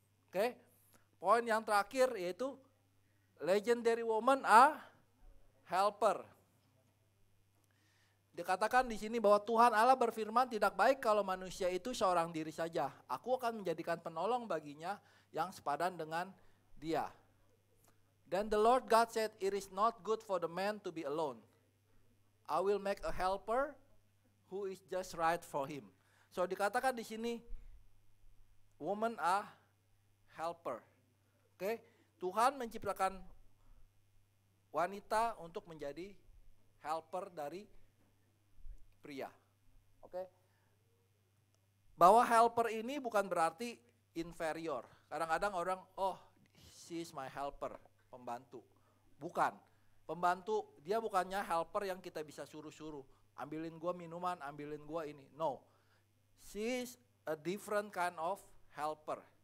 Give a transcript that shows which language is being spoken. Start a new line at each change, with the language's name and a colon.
Indonesian: Oke, poin yang terakhir yaitu
English: legendary woman are helper.
Indonesian: Dikatakan di sini bahwa Tuhan Allah berfirman, tidak baik kalau manusia itu seorang diri saja. Aku akan menjadikan penolong baginya yang sepadan dengan dia.
English: Then the Lord God said, it is not good for the man to be alone. I will make a helper who is just right for him.
Indonesian: So dikatakan di sini,
English: woman are helper.
Indonesian: Oke, Tuhan menciptakan wanita untuk menjadi helper dari pria. Oke. Bahwa helper ini bukan berarti inferior. Kadang-kadang orang, oh,
English: she is my helper,
Indonesian: pembantu. Bukan. Pembantu, dia bukannya helper yang kita bisa suruh-suruh. Ambilin gua minuman, ambilin gua ini. No.
English: She is a different kind of helper.